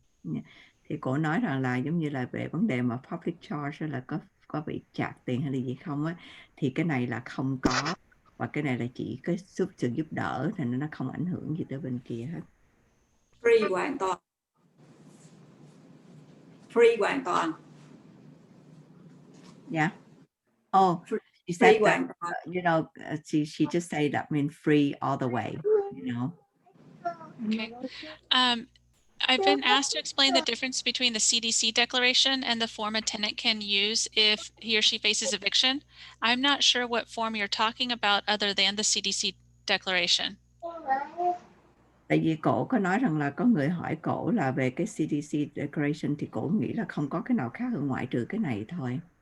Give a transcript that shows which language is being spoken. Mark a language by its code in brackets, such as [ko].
[en] Yeah. [vi] Thì cô nói rằng là giống như là về vấn đề mà public charge là có bị chặt tiền hay là gì không á, thì cái này là không có, và cái này là chỉ có sự giúp đỡ, thành nó không ảnh hưởng gì tới bên kia hết. Free hoàn toàn. Free hoàn toàn. [en] Yeah. Oh, she said that, you know, she just said that mean free all the way, you know. Okay. I've been asked to explain the difference between the CDC declaration and the form a tenant can use if he or she faces eviction. I'm not sure what form you're talking about other than the CDC declaration. [vi] Tại vì cổ có nói rằng là có người hỏi cổ là về cái CDC Declaration thì cổ nghĩ là không có cái nào khác hơn ngoại trừ cái này thôi.